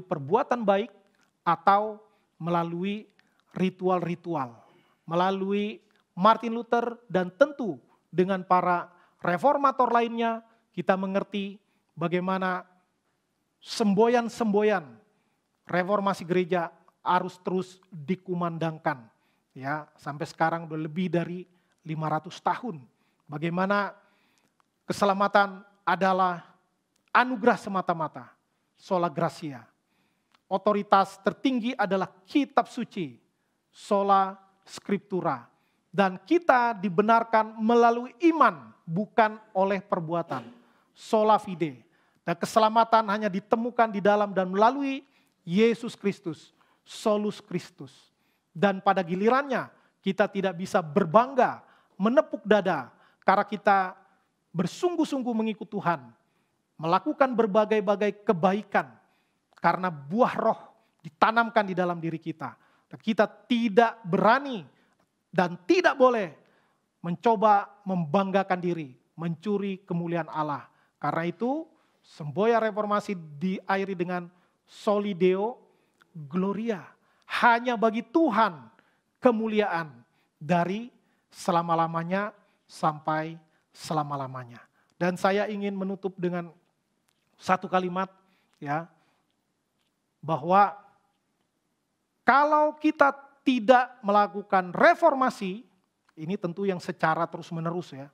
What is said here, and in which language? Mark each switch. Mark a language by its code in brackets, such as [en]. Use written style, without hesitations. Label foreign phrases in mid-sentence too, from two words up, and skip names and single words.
[id] perbuatan baik atau melalui ritual-ritual, melalui Martin Luther dan tentu dengan para reformator lainnya kita mengerti bagaimana semboyan-semboyan reformasi gereja harus terus dikumandangkan. ya, sampai sekarang udah lebih dari 500 tahun. Bagaimana keselamatan adalah anugerah semata-mata, [la] sola gratia. [id] Otoritas tertinggi adalah kitab suci, [la] sola scriptura. [id] Dan kita dibenarkan melalui iman, bukan oleh perbuatan, [la] sola fide. [id] Dan keselamatan hanya ditemukan di dalam dan melalui Yesus Kristus, [la] solus Kristus. [id] Dan pada gilirannya kita tidak bisa berbangga, menepuk dada, karena kita bersungguh-sungguh mengikut Tuhan, melakukan berbagai-bagai kebaikan, karena buah roh ditanamkan di dalam diri kita. Dan kita tidak berani dan tidak boleh mencoba membanggakan diri, mencuri kemuliaan Allah. Karena itu semboyan reformasi diakhiri dengan [la] soli Deo gloria. [id] Hanya bagi Tuhan kemuliaan dari selama-lamanya sampai selama-lamanya. Dan saya ingin menutup dengan satu kalimat, ya, bahwa kalau kita tidak melakukan reformasi, ini tentu yang secara terus-menerus ya.